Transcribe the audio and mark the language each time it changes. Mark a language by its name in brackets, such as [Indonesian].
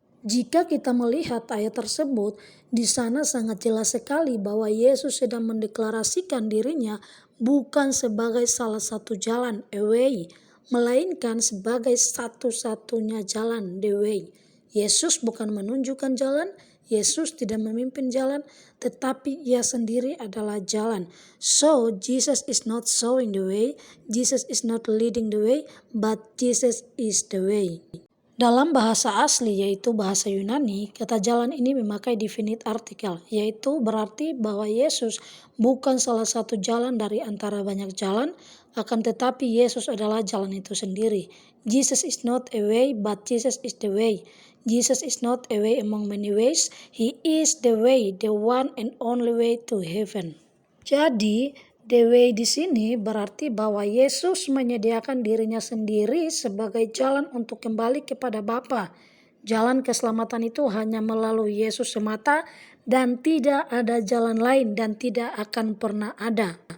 [Indonesian] Jika kita melihat ayat tersebut, di sana sangat jelas sekali bahwa Yesus sedang mendeklarasikan dirinya bukan sebagai salah satu jalan, [English] a way, [Indonesian] melainkan sebagai satu-satunya jalan, [English] the way. [Indonesian] Yesus bukan menunjukkan jalan, Yesus tidak memimpin jalan, tetapi ia sendiri adalah jalan. [English] So, Jesus is not showing the way, Jesus is not leading the way, but Jesus is the way. [Indonesian] Dalam bahasa asli yaitu bahasa Yunani, kata jalan ini memakai definite artikel, yaitu berarti bahwa Yesus bukan salah satu jalan dari antara banyak jalan, akan tetapi Yesus adalah jalan itu sendiri. [English] Jesus is not a way, but Jesus is the way. Jesus is not a way among many ways, He is the way, the one and only way to heaven. [Indonesian] Jadi, [English] the way [Indonesian] di sini berarti bahwa Yesus menyediakan dirinya sendiri sebagai jalan untuk kembali kepada Bapa. Jalan keselamatan itu hanya melalui Yesus semata dan tidak ada jalan lain dan tidak akan pernah ada.